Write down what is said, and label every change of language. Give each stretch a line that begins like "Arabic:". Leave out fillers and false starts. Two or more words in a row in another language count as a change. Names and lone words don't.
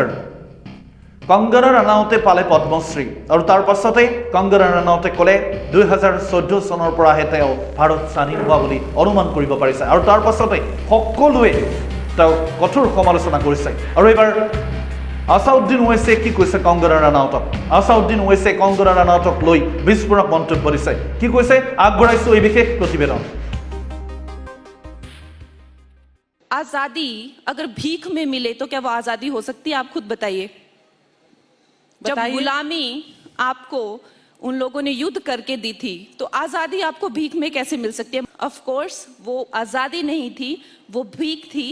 Assamese: কংগনা ৰাণাউতে পালে পদ্মশ্ৰী আৰু তাৰ পাছতে কংগনা ৰাণাউতে ক'লে 2014 চনৰ পৰাহে তেওঁ ভাৰত স্বাধীন হোৱা বুলি অনুমান কৰিব পাৰিছে আৰু তাৰ পাছতে সকলোৱে তেওঁ কঠোৰ সমালোচনা কৰিছে। আৰু এইবাৰ আসাউদ্দিন ওৱেইছে কি কৈছে কংগনা ৰাণাউতক? আসাউদ্দিন ওৱেইছে কংগনা ৰাণাউতক লৈ বিস্ফোৰক মন্তব্য দিছে। কি কৈছে আগবঢ়াইছো এই বিশেষ প্ৰতিবেদন।
Hindi: आजादी अगर भीख में मिले तो क्या वो आजादी हो सकती है? आप खुद बताइए। जब गुलामी आपको उन लोगों ने युद्ध करके दी थी तो आजादी आपको भीख में कैसे मिल सकती है?
English: of course
Hindi: वो आजादी नहीं थी, वो भीख थी।